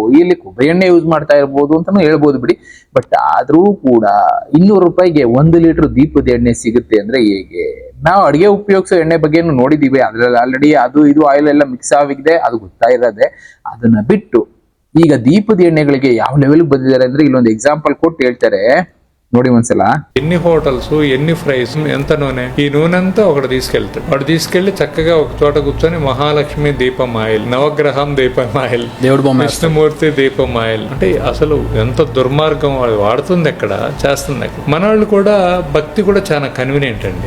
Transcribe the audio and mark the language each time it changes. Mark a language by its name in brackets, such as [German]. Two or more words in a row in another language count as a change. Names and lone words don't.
[Kannada] ಇಲ್ಲಿ ಕೊಬ್ಬರಿ ಎಣ್ಣೆ ಯೂಸ್ ಮಾಡ್ತಾ ಇರ್ಬೋದು ಅಂತಾನು ಹೇಳ್ಬೋದು ಬಿಡಿ. ಬಟ್ ಆದ್ರೂ ಕೂಡ 200 ರೂಪಾಯಿಗೆ 1 ಲೀಟರ್ ದೀಪದ ಎಣ್ಣೆ ಸಿಗುತ್ತೆ ಅಂದ್ರೆ ಹೇಗೆ? ನಾವು ಅಡಿಗೆ ಉಪಯೋಗಿಸೋ ಎಣ್ಣೆ ಬಗ್ಗೆ ನೋಡಿದೀವಿ. ಅದ್ರಲ್ಲಿ ಆಲ್ರೆಡಿ ಅದು ಇದು ಆಯಿಲ್ ಎಲ್ಲ ಮಿಕ್ಸ್ ಆಗಿದೆ, ಅದು ಗೊತ್ತಾ ಇರೋದೆ. ಅದನ್ನ ಬಿಟ್ಟು ಈಗ ದೀಪದ ಎಣ್ಣೆಗಳಿಗೆ ಯಾವ ಲೆವೆಲ್ ಬಂದಿದ್ದಾರೆ ಅಂದ್ರೆ ಇಲ್ಲೊಂದು ಎಕ್ಸಾಂಪಲ್ ಕೊಟ್ಟು ಹೇಳ್ತಾರೆ ನೋಡಿ ಒಂದ್ಸಲ. [Telugu] ఎన్ని హోటల్స్ ఎన్ని ఫ్రైస్ ఎంత నూనె, ఈ నూనె అంతా ఒకటి తీసుకెళ్తాడు. వాడు తీసుకెళ్లి చక్కగా ఒక చోట కూర్చొని మహాలక్ష్మి దీపం ఆయిల్, నవగ్రహం దీపం ఆయిల్, దేవుడు బొమ్మ, విష్ణుమూర్తి దీపం ఆయిల్, అంటే అసలు ఎంత దుర్మార్గం. వాడు వాడుతుంది ఎక్కడ, చేస్తుంది ఎక్కడ. మన వాళ్ళు కూడా భక్తి కూడా చాలా కన్వీనియంట్ అండి.